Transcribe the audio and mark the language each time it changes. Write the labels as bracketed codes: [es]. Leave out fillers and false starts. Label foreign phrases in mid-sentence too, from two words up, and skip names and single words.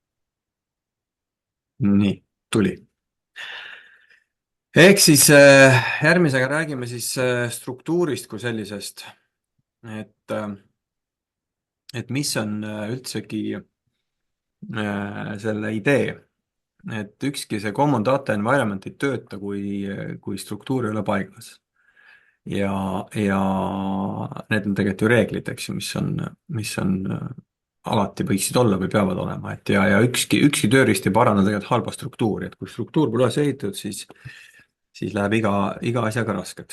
[et] nii, tuli. ehk siis järgmisega räägime siis struktuurist kui sellisest, et, et mis on üldsegi selle idee, et ükski see [en] common data environment [et] ei tööta, kui struktuur ei ole paigas. ja need on tegelikult ju reeglid, eks ju, mis on alati võiksid olla või peavad olema, et ja ükski tööriist ei paranda tegelikult halba struktuuri, et kui struktuur pole üles ehitatud, siis läheb iga asjaga raskeks.